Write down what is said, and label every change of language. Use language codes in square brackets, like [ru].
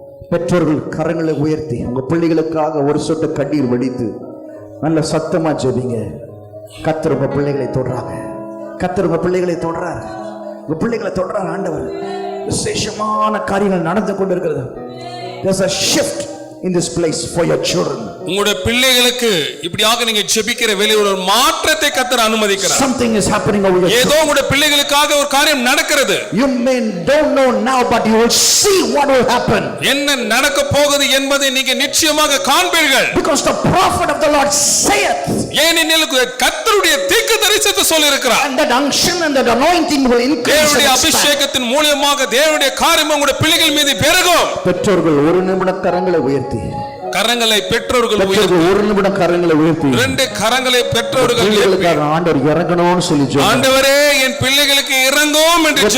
[ta] பெற்றோர்கள் கரங்களை உயர்த்தி உங்க பிள்ளைகளுக்காக ஒரு சொட்டு கண்ணீர் வடித்து நல்ல சத்தமா ஜெபிங்க. கர்த்தர் உங்க பிள்ளைகளை தொடுறாங்க. கர்த்தர் உங்க பிள்ளைகளை தொடுறாரு. உங்க பிள்ளைகளை தொடுறாரு ஆண்டவர். விசேஷமான காரியங்கள் நடந்து கொண்டிருக்கிறது. [en] There's a shift in this place for your children. [ta] உங்களுடைய பிள்ளைகளுக்கு இப்படியாக நீங்க ஜெபிக்கிற வேளையில் ஒரு மாற்றத்தை கர்த்தர் அனுமதிக்கிறார். [en] Something is happening over your [ta] ஏதோ உங்களுடைய பிள்ளைகளுக்காக ஒரு காரியம் நடக்கிறது. [en] You may don't know now, but you will see what will happen. [ta] என்ன நடக்க போகுது என்பதை நீங்க நிச்சயமாக காண்பீர்கள். [en] Because the prophet of the Lord saith, [ta] ஏனெனில் கர்த்தருடைய தீர்க்கதரிசனத்தை சொல்லி இருக்கிறார். [en] and that unction and that anointing will increase. [ta] தேவனுடைய அபிஷேகத்தின் மூலமாக தேவனுடைய காரியம் உங்களுடைய பிள்ளைகள் மீது பெருகும். பெற்றோர்கள் ஒரு நிமிடம் கரங்களை உயர்த்தி, கரங்களை பெற்றோர்கள் உயர்த்தி, ஒரு நிமிடம் கரங்களை உயர்த்தி, இரண்டு கரங்களை பெற்றோர்கள் உயர்த்தி, பிள்ளைகளுக்காக ஆண்டவர் இறங்கணும்னு சொல்லி ஜெபம். ஆண்டவரே என் பிள்ளைகளுக்கு இறங்கும் என்று ஜெபிங்க.